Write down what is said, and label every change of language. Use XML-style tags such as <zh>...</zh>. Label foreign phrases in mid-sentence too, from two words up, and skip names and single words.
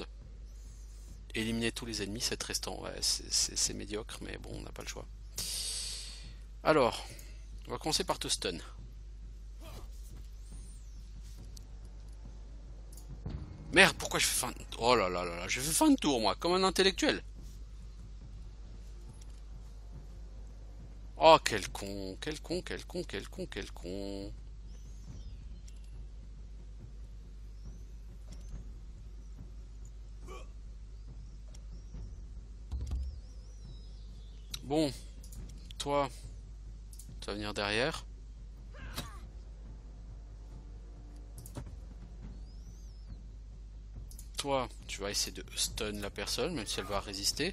<fr>Éliminer tous les ennemis, 7 restants, ouais, c'est médiocre, mais bon, on n'a pas le choix. Alors, on va commencer par te stun. Merde, pourquoi je fais fin... Oh là là là là, je fais fin de tour, moi, comme un intellectuel. Oh, quel con, quel con, quel con, quel con, quel con. Bon, toi, tu vas venir derrière. Toi, tu vas essayer de stun la personne, même si elle va résister.</fr>